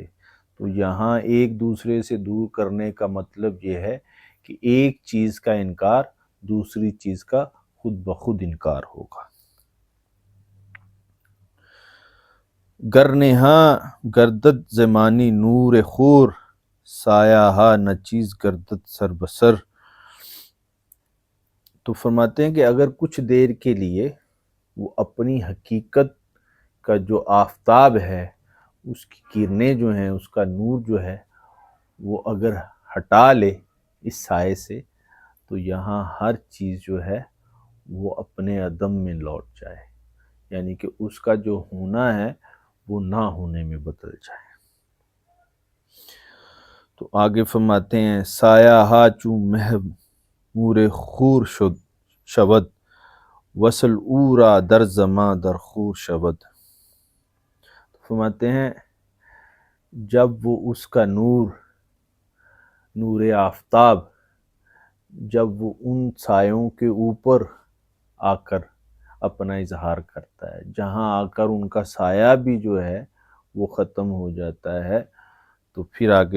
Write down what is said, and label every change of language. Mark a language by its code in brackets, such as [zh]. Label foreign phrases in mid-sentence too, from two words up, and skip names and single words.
[ur] تو یہاں ایک دوسرے سے دور کرنے کا مطلب یہ ہے کہ ایک چیز کا انکار دوسری چیز کا خود بخود انکار ہوگا۔ [fa] گر نہاں گردد زمانی نور خور، سایہ ہا نہ چیز گردد سر بسر۔ [ur] تو فرماتے ہیں کہ اگر کچھ دیر کے لیے وہ اپنی حقیقت کا جو آفتاب ہے، اس کی کرنیں جو ہیں، اس کا نور جو ہے وہ اگر ہٹا لے اس سائے سے تو یہاں ہر چیز جو ہے وہ اپنے عدم میں لوٹ جائے، یعنی کہ اس کا جو ہونا ہے وہ نہ ہونے میں بدل جائے۔ تو آگے فرماتے ہیں [fa] سایہ ہا چوں محو نور خور شود، وصل او را در زماں در خور شود۔ [ur] فرماتے ہیں جب وہ اس کا نور آفتاب جب وہ ان سایوں کے اوپر آ کر اپنا اظہار کرتا ہے، جہاں آ کر ان کا سایہ بھی جو ہے وہ ختم ہو جاتا ہے، تو پھر آگے